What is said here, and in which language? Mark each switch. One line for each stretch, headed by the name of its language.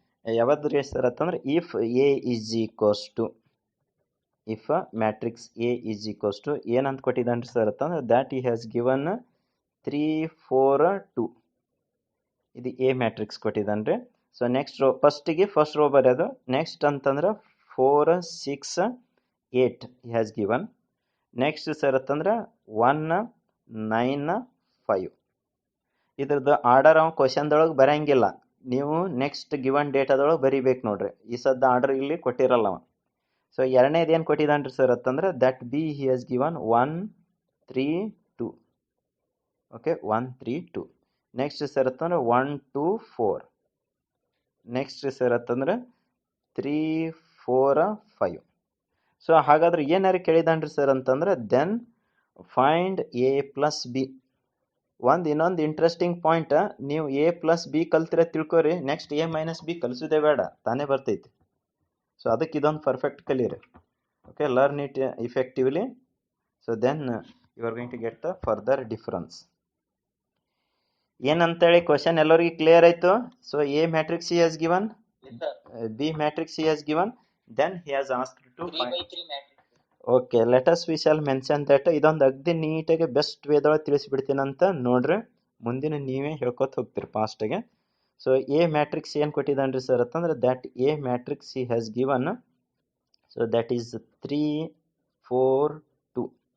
Kannada: ಯಾವ್ದು ಸರ್ ಅಂತಂದ್ರೆ
English: if A is equals to, if matrix A is equals to
Kannada: ಏನಂತ ಕೊಟ್ಟಿದ್ದಾನ್ರಿ sir ಅಂತಂದ್ರೆ
English: that he has given 3 4 2.
Kannada: ಇದು A matrix ಕೊಟ್ಟಿದ್ದಾನ್ರಿ. So next row first row ಬರೆಯೋದು.
English: Next ಅಂತಂದ್ರೆ 4 6 8 he has given.
Kannada: Next sir ಅಂತಂದ್ರೆ 1 9 5. ಇದ್ರದ್ದು order ಅವ ಕ್ವಶನ್ದೊಳಗೆ ಬರಂಗಿಲ್ಲ, ನೀವು ನೆಕ್ಸ್ಟ್ ಗಿವನ್ ಡೇಟಾದೊಳಗೆ ಬರಿಬೇಕು ನೋಡ್ರಿ. ಈ ಸದ್ದ ಆರ್ಡರ್ ಇಲ್ಲಿ ಕೊಟ್ಟಿರಲ್ಲ ಅವ. ಸೊ ಎರಡನೇದು ಏನು ಕೊಟ್ಟಿದ್ದಾನ್ರಿ ಸರ್ ಅಂತಂದ್ರೆ
English: that B he has given
Kannada: 1 3 2. Okay, 1 3 2. Next sir ಅಂತಂದ್ರೆ 1 2 4. ನೆಕ್ಸ್ಟ್ ಸರ್ ಅಂತಂದ್ರೆ 3 4 5. ಸೊ ಹಾಗಾದ್ರೆ ಏನಾರು ಕೇಳಿದಾನ್ರಿ ಸರ್ ಅಂತಂದ್ರೆ
English: Then find A plus B.
Kannada: ಇನ್ನೊಂದು ಇಂಟ್ರೆಸ್ಟಿಂಗ್ ಪಾಯಿಂಟ್, ನೀವು A plus B ಕಲ್ತಿರ ತಿಳ್ಕೊರಿ, next A minus B ಕಲಿಸೋದೇ ಬೇಡ, ತಾನೇ ಬರ್ತೈತಿ. ಸೊ ಅದಕ್ಕೆ ಇದೊಂದು ಪರ್ಫೆಕ್ಟ್ ಕಲೀರಿ. Okay,
English: Learn it effectively. So then you are going to get the further difference.
Kannada: ಏನಂತೇಳಿ ಕ್ವಶನ್ ಎಲ್ಲರಿಗೂ ಕ್ಲಿಯರ್ ಆಯ್ತು?
English: So A matrix he has given, B matrix he has given, then he has asked to 3/3 matrix. Okay, let us we shall mention that.
Kannada: ಇದೊಂದು ಅಗ್ದಿ ನೀಟಾಗಿ best ವೇದೊಳಗೆ ತಿಳಿಸ್ಬಿಡ್ತೀನಂತ ನೋಡ್ರಿ, ಮುಂದಿನ ನೀವೇ ಹೇಳ್ಕೊತ ಹೋಗ್ತೀರಿ ಫಾಸ್ಟಾಗೆ. ಸೊ ಎ ಮ್ಯಾಟ್ರಿಕ್ಸ್ ಏನು ಕೊಟ್ಟಿದ್ದಾನ್ರಿ ಸರ್ ಅಂತಂದ್ರೆ that A matrix
English: he has given,
Kannada: so that is 3 4 2.